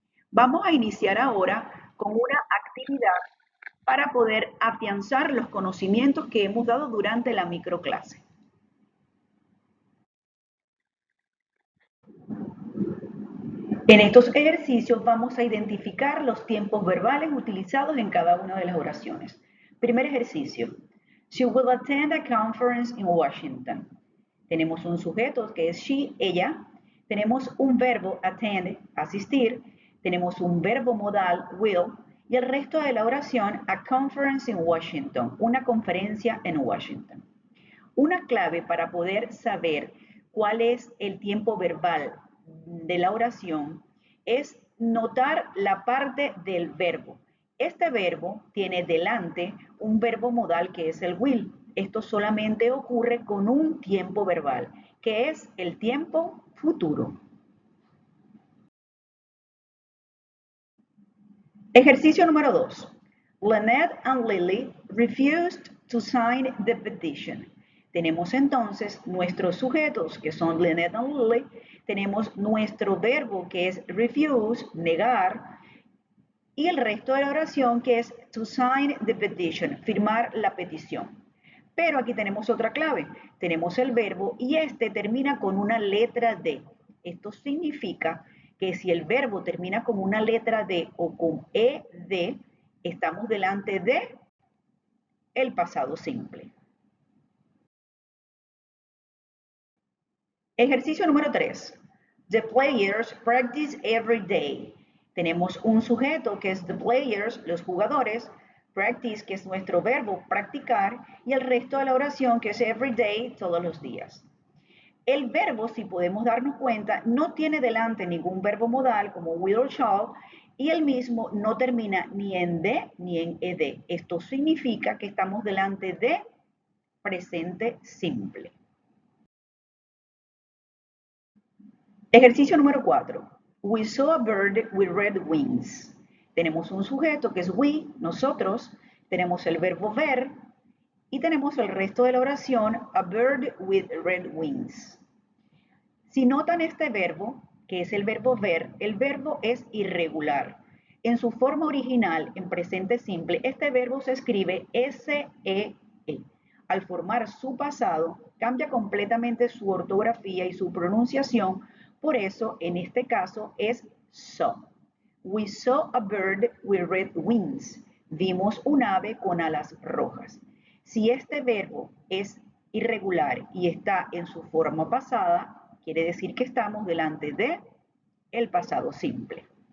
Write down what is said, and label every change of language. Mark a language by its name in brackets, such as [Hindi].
[Spanish] Vamos a iniciar ahora con una actividad para poder afianzar los conocimientos que hemos dado durante la microclase. En estos ejercicios vamos a identificar los tiempos verbales utilizados en cada una de las oraciones. Primer ejercicio. [English] She will attend a conference in Washington. [Spanish] Tenemos un sujeto que es she, ella. Tenemos un verbo attend, asistir. Tenemos un verbo modal will. Y el resto de la oración, [English] a conference in Washington, [Spanish] una conferencia en Washington. Una clave para poder saber cuál es el tiempo verbal de la oración es notar la parte del verbo. Este verbo tiene delante un verbo modal que es el will. Esto solamente ocurre con un tiempo verbal, que es el tiempo futuro. Ejercicio número 2. [English] Lynette and Lily refused to sign the petition. [Spanish] Tenemos entonces nuestros sujetos que son Lynette and Lily, tenemos nuestro verbo que es refuse, negar, y el resto de la oración que es [English] to sign the petition, [Spanish] firmar la petición. Pero aquí tenemos otra clave, tenemos el verbo y este termina con una letra D. Esto significa que si el verbo termina con una letra D o con ED, estamos delante de el pasado simple. Ejercicio número 3. [English] The players practice every day. [Spanish] Tenemos un sujeto que es [English] the players, [Spanish] los jugadores, practice, que es nuestro verbo practicar, y el resto de la oración que es [English] every day, [Spanish] todos los días. El verbo, si podemos darnos cuenta, no tiene delante ningún verbo modal como will or shall, y el mismo no termina ni en de ni en ed. Esto significa que estamos delante de presente simple. Ejercicio número 4. [English] We saw a bird with red wings. [Spanish] Tenemos un sujeto que es we, nosotros, tenemos el verbo ver y tenemos el resto de la oración, [English] a bird with red wings. [Spanish] Si notan este verbo, que es el verbo ver, el verbo es irregular. En su forma original, en presente simple, este verbo se escribe S-E-E. Al formar su pasado, cambia completamente su ortografía y su pronunciación, por eso en este caso es saw. [English] We saw a bird with red wings. [Spanish] Vimos un ave con alas rojas. Si este verbo es irregular y está en su forma pasada, quiere decir que estamos delante de el pasado simple.